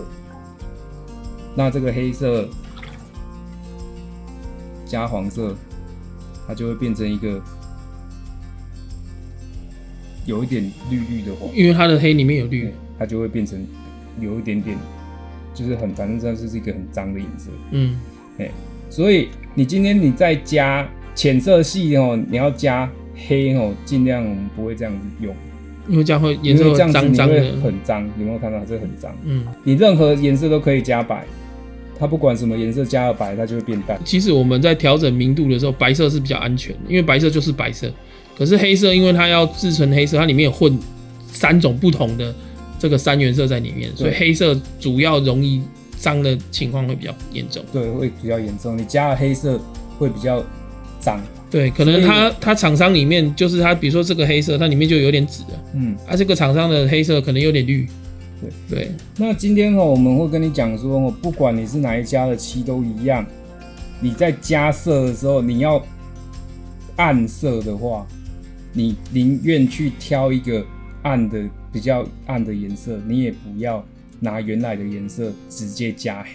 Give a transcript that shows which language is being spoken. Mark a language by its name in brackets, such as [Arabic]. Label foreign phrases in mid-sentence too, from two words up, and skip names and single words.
[Chinese] 那這個黑色加黃色，它就會變成一個有一點綠綠的黃。因為它的黑裡面有綠，它就會變成有一點點，就是反正這是一個很髒的顏色。所以你今天你再加淺色系你要加黑盡量我們不會這樣子用。因為這樣會顏色會髒髒的，很髒。有沒有看到這很髒？你任何顏色都可以加白，它不管什麼顏色加了白，它就會變淡。其實我們在調整明度的時候，白色是比較安全的，因為白色就是白色。可是黑色，因為它要製成黑色，它裡面有混3種不同的這個3原色在裡面，所以黑色主要容易髒的情況會比較嚴重。對，會比較嚴重。你加了黑色會比較髒。對，可能它廠商裡面就是它，比如說這個黑色，它裡面就有點紫了。這個廠商的黑色可能有點綠。對。那今天我們會跟你講說，不管你是哪一家的漆都一樣，你在加色的時候，你要暗色的話，你寧願去挑一個比較暗的顏色，你也不要拿原來的顏色直接加黑。